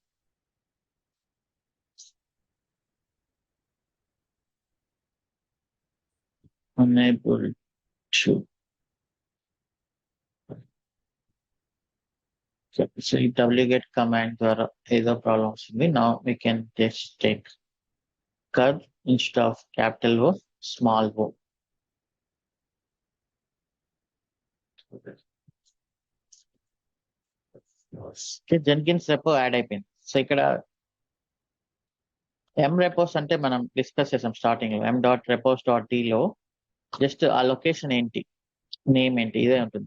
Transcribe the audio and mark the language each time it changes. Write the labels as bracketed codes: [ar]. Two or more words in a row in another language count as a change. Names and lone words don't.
[en] unable to. [te] So ఈ wget కమాండ్ ద్వారా ఏదో ప్రాబ్లం వస్తుంది. [en] Now we can just take curve instead of capital O, small o. [te] జెన్కిన్స్ రెపో యాడ్ అయిపోయింది. సో ఇక్కడ ఎం రెపోస్ అంటే మనం డిస్కస్ చేసాం స్టార్టింగ్ లో. m.repos.d లో జస్ట్ ఆ లొకేషన్ ఏంటి, నేమ్ ఏంటి, ఇదే ఉంటుంది.